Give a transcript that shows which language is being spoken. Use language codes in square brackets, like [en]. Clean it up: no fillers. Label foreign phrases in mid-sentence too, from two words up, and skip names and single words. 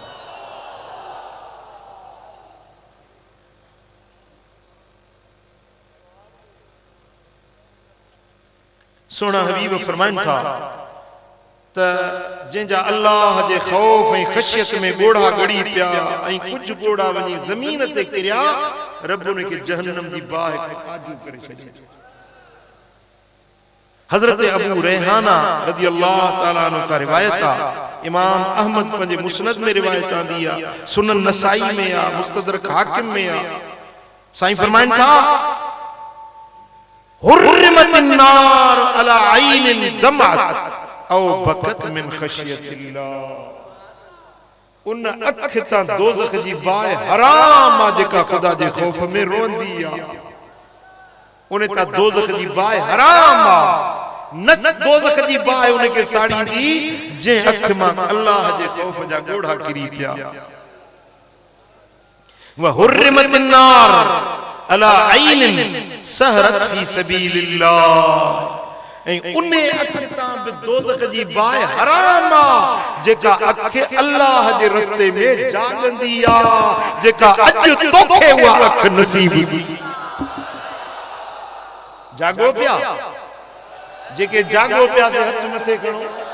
[sd] सोना हबीब फरमाइनि था त जंहिंजा अल्लाह जे ख़ौफ ऐं ख़शियत में ॻोड़ा गड़ी पिया ऐं कुझु ॻोड़ा वञी ज़मीन ते किरिया, रब उन खे जहन्नम जी बाहि आजू करे छॾी। हज़रत अबू रेहाना [ar] رضي الله تعالى عنه [sd] का रिवायत आहे। इमाम अहमद पंहिंजे मुस्नद में रिवायत आंदी आहे, सुनन नसाई में आहे, मुस्तदरक हाकिम में आहे। साईं फरमाइनि था [ar] حرمت النار على عين دمعت أو بكت من خشية الله. [sd] उन अख तां दोज़ख जी बाहि हराम आहे जेका खुदा जे ख़ौफ में रोंदी आहे। उन तां दोज़ख जी बाहि हराम आहे, न दोज़ख जी बाहि उन खे साड़ींदी जंहिं अख मां अल्लाह जे ख़ौफ जा ॻोड़ा किरी पिया। [ar] وحرمت النار على عين سهرت في سبيل الله. [sd] ऐं उन अख तां बि दोज़ख जी बाहि हराम आहे जेका अख अल्लाह जे रस्ते में जागंदी आहे, जेका अॼु तोखे उहा अख नसीब थी। जागो पिया, जेके जागो पिया से हथ मथे खणो।